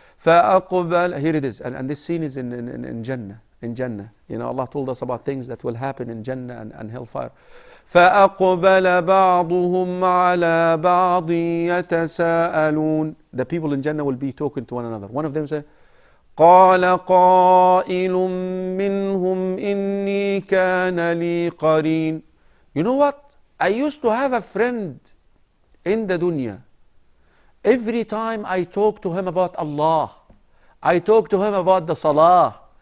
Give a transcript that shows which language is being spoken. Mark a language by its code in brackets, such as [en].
[en] فَأَقْبَلَ, here it is, and this scene is in Jannah. In Jannah, you know, Allah told us about things that will happen in Jannah and hellfire. [ar] فَأَقْبَلَ بَعْضُهُمْ عَلَى بَعْضٍ يَتَسَاءَلُونَ. [en] The people in Jannah will be talking to one another. One of them said, [ar] قَالَ قَائِلٌ مِّنْهُمْ إِنِّي كَانَ لِي قَرِينٌ. [en] You know what? I used to have a friend in the dunya. Every time I talk to him about Allah, I talk to him about the salah,